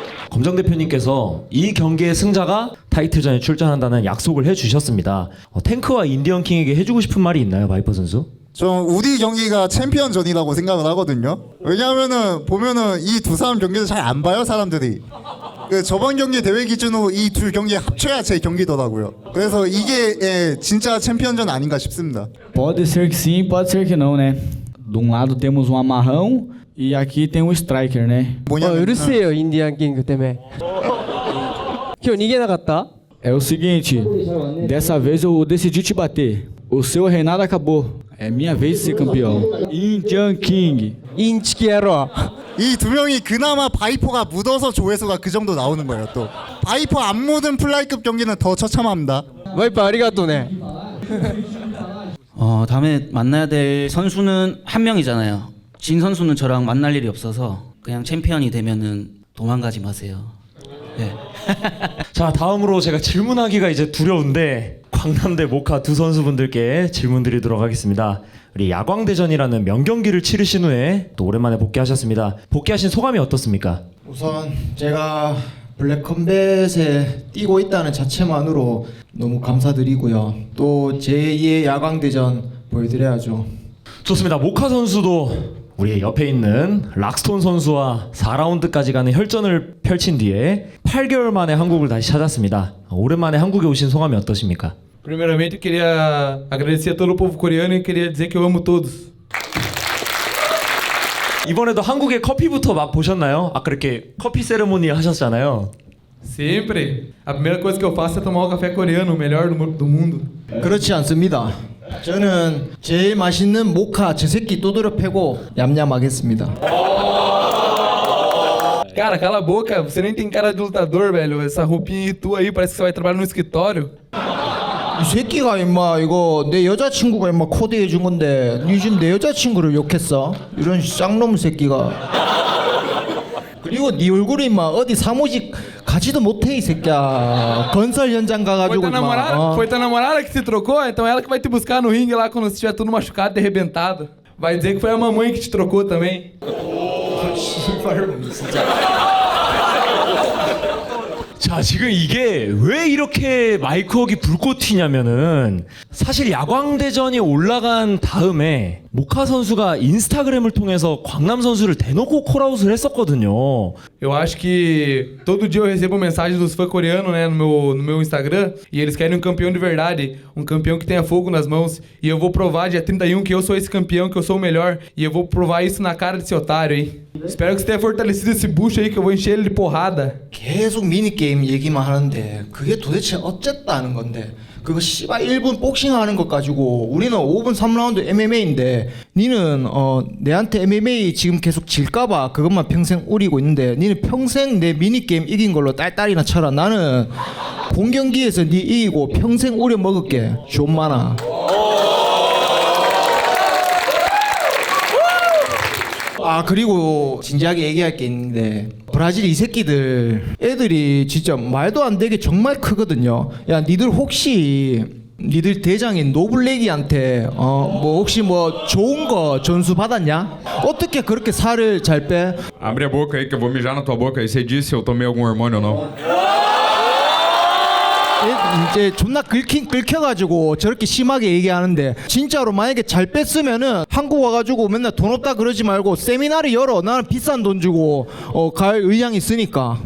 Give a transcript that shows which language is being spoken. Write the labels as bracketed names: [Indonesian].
[Korean] 검정 대표님께서 이 경기의 승자가 타이틀전에 출전한다는 약속을 해주셨습니다. 탱크와 인디언 킹에게 해주고 싶은 말이 있나요, 바이퍼 선수? 좀 우리 경기가 챔피언전이라고 생각을 하거든요. 왜냐하면은 보면은 이 두 사람 경기를 잘 안 봐요 사람들이. 그 저번 경기 대회 기준으로 이 둘 경기 합쳐야 제 경기더라고요. 그래서 이게 진짜 챔피언전 아닌가 싶습니다. [Portuguese] Pode ser que sim, pode ser que não, né? De um lado temos um amarrão e aqui tem um striker, né? [Korean] 으르세요 인디안 킹 때문에. 형 이게 나갔다. [Portuguese] É o seguinte, dessa vez eu decidi te bater. O seu reinado acabou. É minha vez de ser campeão. [English] Indian King. 인치키에로. [Korean] 이 두 명이 그나마 바이퍼가 묻어서 조회수가 그 정도 나오는 거예요. 또 바이퍼 안 묻은 플라이급 경기는 더 처참합니다. 와이프 아리가또네. 다음에 만나야 될 선수는 한 명이잖아요. 진 선수는 저랑 만날 일이 없어서 그냥 챔피언이 되면은 도망가지 마세요. 네. 자, 다음으로 제가 질문하기가 이제 두려운데 광남대 모카 두 선수분들께 질문 드리도록 하겠습니다. 우리 야광대전이라는 명경기를 치르신 후에 또 오랜만에 복귀하셨습니다. 복귀하신 소감이 어떻습니까? 우선 제가 블랙컴뱃에 뛰고 있다는 자체만으로 너무 감사드리고요. 또 제2의 야광대전 보여드려야죠. 좋습니다. 모카 선수도 우리 옆에 있는 락스톤 선수와 4라운드까지 가는 혈전을 펼친 뒤에 8개월 만에 한국을 다시 찾았습니다. 오랜만에 한국에 오신 소감이 어떠십니까? [Portuguese] Primeiramente, eu queria agradecer a todo o povo coreano e queria dizer que eu amo todos. [Korean] 이번에도 한국의 커피부터 맛 보셨나요? 아까 이렇게 커피 세레모니 하셨잖아요. [Portuguese] Sempre. A primeira coisa que eu faço é tomar o café coreano, o melhor do mundo. [Korean] 그렇지 않습니다. 저는 제일 맛있는 모카 제 새끼 두드려 패고 얌얌하겠습니다. [Portuguese] Cara, cala a boca, você nem tem cara de lutador, velho. Essa roupinha tua aí parece que você vai trabalhar no escritório. [Korean] 이 새끼가 임마 이거 내 여자친구가 임마 코디해 준 건데 니 지금 내 여자친구를 욕했어? 이런 쌍놈 새끼가. 그리고 네 얼굴이 임마 어디 사무직 가지도 못해 이 새끼야. 건설 현장 가가지고 [Portuguese] Foi tua namorada que se trocou? Então ela que vai te buscar no ringue lá quando você estiver tudo machucado e arrebentado. Vai dizer que foi a mamãe que te trocou também. [Korean] 자, 지금 이게 왜 이렇게 마이크웍이 불꽃 튀냐면은 사실 야광대전이 올라간 da음에 모카 선수가 인스타그램을 통해서 광남 선수를 대놓고 콜아웃을 했었거든요. [Portuguese] Eu acho que todo dia eu recebo mensagem dos fãs coreanos, né, no meu Instagram, e eles querem um campeão de verdade, um campeão que tenha fogo nas mãos, e eu vou provar dia 31 que eu sou esse campeão, que eu sou o melhor, e eu vou provar isso na cara desse otário aí. Espero que você tenha fortalecido esse bucho aí, que eu vou encher ele de porrada. [Korean] 계속 미니게임 얘기만 하는데 그게 도대체 어쨌다는 건데 그거 씨발 1분 복싱하는 것 가지고 우리는 5분 3라운드 MMA인데 니는 내한테 MMA 지금 계속 질까봐 그것만 평생 우리고 있는데 니는 평생 내 미니게임 이긴 걸로 딸딸이나 쳐라. 나는 본 경기에서 니 이기고 평생 우려 먹을게. 좀 많아. 아 그리고 진지하게 얘기할 게 있는데 브라질 이 새끼들 애들이 진짜 말도 안 되게 정말 크거든요. 야 니들 혹시 니들 대장인 노블레기한테 뭐 혹시 뭐 좋은 거 전수 받았냐? 어떻게 그렇게 살을 잘 빼? [Portuguese] Abre a boca aí que eu vou mijar na tua boca aí. Você disse se eu tomei algum hormônio ou não. [Korean] 이제 존나 긁혀가지고 저렇게 심하게 얘기하는데 진짜로 만약에 잘 뺐으면은 한국 와가지고 맨날 돈 없다 그러지 말고 세미나를 열어. 나는 비싼 돈 주고 갈 의향이 있으니까.